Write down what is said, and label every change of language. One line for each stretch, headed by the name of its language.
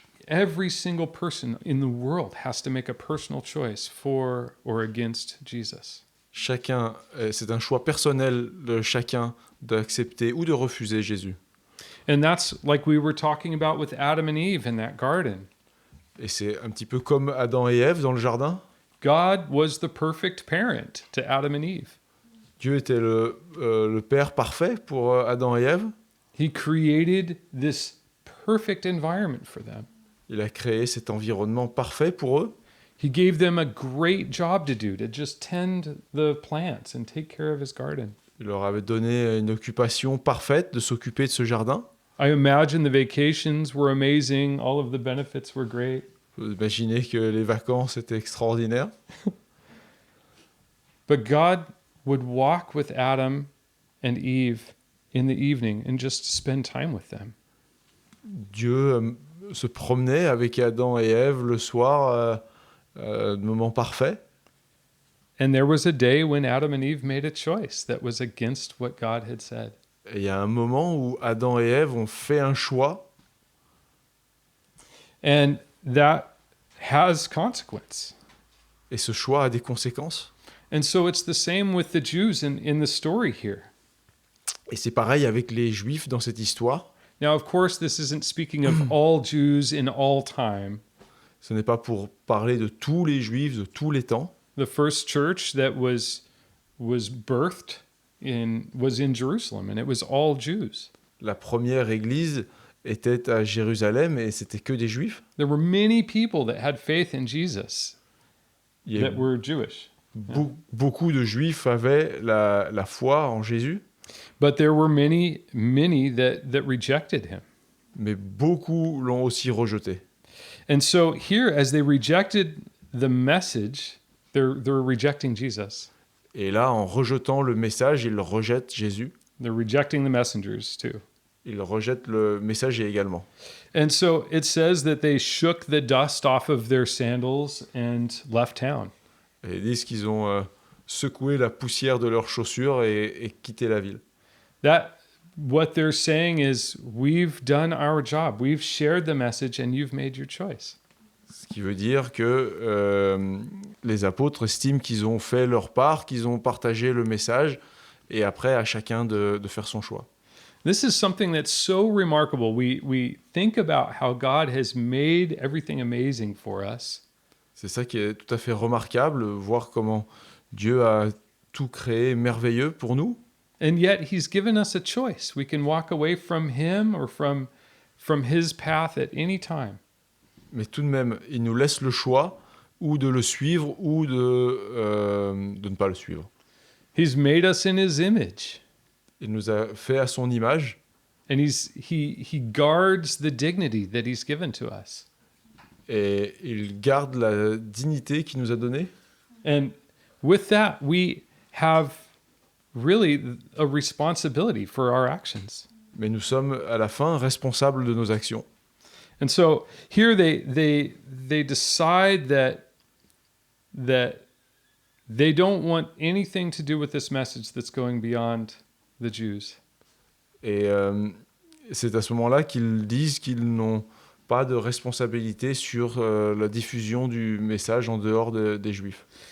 English: Every single person in the world has to make a personal choice for or against Jesus.
French: Chacun, c'est un choix personnel de chacun d'accepter ou de refuser Jésus.
English: And that's like we were talking about with Adam and Eve in that garden.
French: Et c'est un petit peu comme Adam et Ève dans le jardin.
English: God was the perfect parent to Adam and Eve.
French: Dieu était le père parfait pour Adam et Ève.
English: He created this perfect environment for them.
French: Il a créé cet environnement parfait pour eux.
English: He gave them a great job to do, to just tend the plants and take care of his garden.
French: Il leur avait donné une occupation parfaite de s'occuper de ce jardin.
English: I imagine the vacations were amazing, all of the benefits were great.
French: Vous imaginez que les vacances étaient extraordinaires.
English: But God would walk with Adam and Eve in the evening and just spend time with them.
French: Dieu se promenait avec Adam et Ève le soir, moment parfait.
English: And there was a day when Adam and Eve made a choice that was against what God had said.
French: Et il y a un moment où Adam et Ève ont fait un choix,
English: And that has consequence.
French: et ce choix a des conséquences.
English: And so it's the same with the Jews in the story here.
French: Et c'est pareil avec les Juifs dans cette histoire.
English: Now, of course, this isn't speaking of all Jews in all time.
French: Ce n'est pas pour parler de tous les Juifs de tous les temps.
English: The first church that was birthed was in Jerusalem, and it was all Jews.
French: La première église était à Jérusalem et c'était que des Juifs.
English: There were many people that had faith in Jesus
French: Il y a
English: that were Jewish.
French: beaucoup de Juifs avaient la foi en Jésus,
English: But there were many that rejected him.
French: mais beaucoup l'ont aussi rejeté.
English: And so here, as they rejected the message, they're rejecting Jesus.
French: Et là, en rejetant le message, ils rejettent Jésus.
English: They're rejecting the messengers too.
French: Ils rejettent le messager également.
English: And so it says that they shook the dust off of their sandals and left town.
French: Et ils disent qu'ils ont secoué la poussière de leurs chaussures et quitté la ville.
English: What they're saying is, we've done our job. We've shared the message and you've made your choice.
French: Ce qui veut dire que les apôtres estiment qu'ils ont fait leur part, qu'ils ont partagé le message, et après à chacun de faire son choix.
English: This is something that's so remarkable. We think about how God has made everything amazing for us.
French: C'est ça qui est tout à fait remarquable, voir comment Dieu a tout créé merveilleux pour nous.
English: And yet he's given us a choice. We can walk away from him or from his path at any time.
French: Mais tout de même, il nous laisse le choix ou de le suivre ou de ne pas le suivre.
English: He's made us in his image.
French: Il nous a fait à son image
English: And he guards the dignity that he's given to us.
French: et il garde la dignité qu'il nous a donnée.
English: And with that, we have really a responsibility for our actions.
French: Mais nous sommes à la fin responsables de nos actions.
English: And so here they decide that they don't want anything to do with this message that's going beyond the Jews.
French: Et c'est à ce moment-là qu'ils disent qu'ils n'ont pas de responsabilité sur la diffusion du message en dehors des Juifs.